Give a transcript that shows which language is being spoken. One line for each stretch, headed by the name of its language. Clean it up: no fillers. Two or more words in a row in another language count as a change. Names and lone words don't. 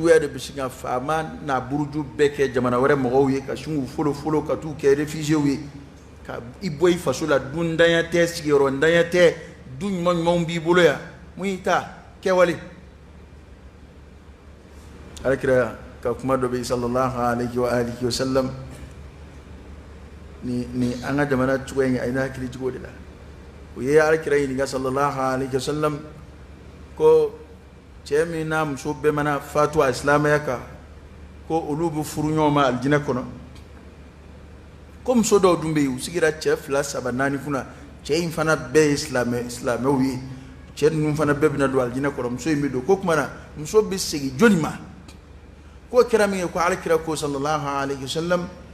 Bambara: juguya de bɛ se ka faama n'a buruju bɛɛ kɛ jamana wɛrɛ mɔgɔw ye ka sin k'u folofolo ka t'u kɛ réfugiés ye ka i bɔ i faso la dundanya tɛ sigiyɔrɔdanya tɛ du ɲuman ɲumanw b'i bolo yan mun y'i ta kɛwale alakira ka kuma dɔ bɛ yen
Arabic: صلى الله عليه وعلى آله وسلم
Bambara: ni an ka jamana cogoya in a ye ne hakili jigin o de la o ye alakira ɲininka
Arabic: صلى الله عليه وسلم
Bambara: ko cɛ min n'a muso bɛɛ mana fatu a silamɛya kan ko olu bɛ furu ɲɔgɔn ma alijinɛ kɔnɔ ko muso dɔw dun bɛ yen u sigira cɛ 2 3 4 kunna cɛ in fana bɛɛ ye silamɛw ye cɛ ninnu fana bɛɛ bɛna don alijinɛ kɔnɔ muso in bɛ don ko tuma na muso bɛ segin joli ma k'o kɛra min ye ko alakira ko
Arabic: صلى الله عليه وسلم